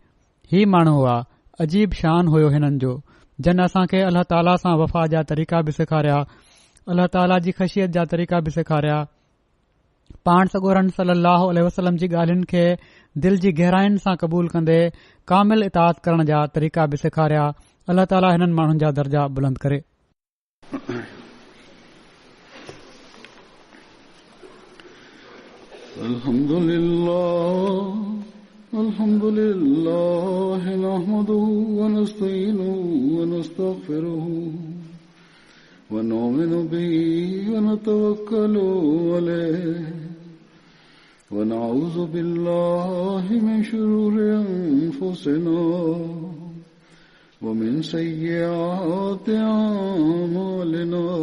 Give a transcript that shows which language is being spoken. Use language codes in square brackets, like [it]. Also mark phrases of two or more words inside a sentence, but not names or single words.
[sd] ही माण्हू हुआ, अजीब शान हुयो हिननि जो, जन असां खे अल्लाह ताला सां वफ़ा जा तरीक़ा बि सेखारिया, अल्लाह ताला जी ख़शियत जा तरीक़ा बि सेखारिया, पाण सॻोरन [ar] صلى الله عليه وسلم [sd] जी ॻाल्हियुनि खे दिल जी गहराइनि सां क़बूल कंदे कामिल इताअत करण जा तरीक़ा बि सेखारिया। अल्लाह ताला हिननि माण्हुनि जा दर्जा बुलंद करे। [ar] الحمد لله نحمده و نستعينه و نستغفره و نؤمن به و نتوكل عليه و نعوذ بالله من شرور أنفسنا و من سيئات أعمالنا